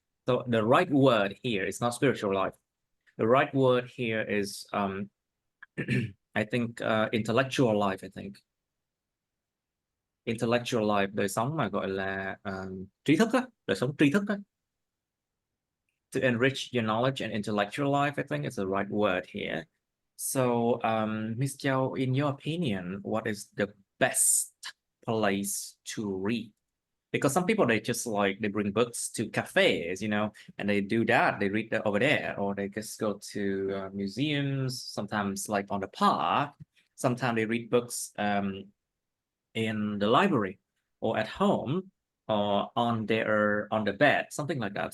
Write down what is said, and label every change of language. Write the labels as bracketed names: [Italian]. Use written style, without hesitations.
[English] So the right word here is not spiritual life. The right word here is I think intellectual life. I think intellectual life, [Vietnamese] đời sống mà gọi là trí thức á, đời sống tri thức á. [English] To enrich your knowledge and intellectual life, I think it's the right word here. So, Ms. Châu, in your opinion, what is the best place to read? Because some people, they just like, they bring books to cafes, you know, and they do that, they read over there, or they just go to museums, sometimes like on the park, sometimes they read books in the library or at home or on the bed, something like that.